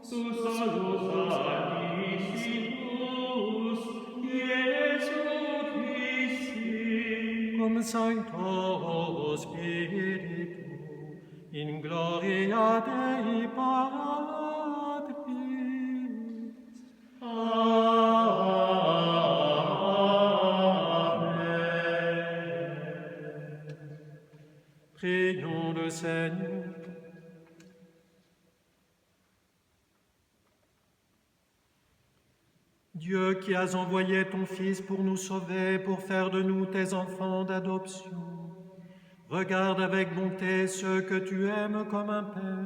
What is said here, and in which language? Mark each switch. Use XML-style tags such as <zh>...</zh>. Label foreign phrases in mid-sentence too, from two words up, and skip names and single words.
<la>tu solus admissimus, Iesu Christi, cum Sancto Spiritu, in gloria Dei Patris.</la> <fr>Prions le Seigneur. Dieu qui as envoyé ton Fils pour nous sauver, pour faire de nous tes enfants d'adoption, regarde avec bonté ceux que tu aimes comme un Père.</fr>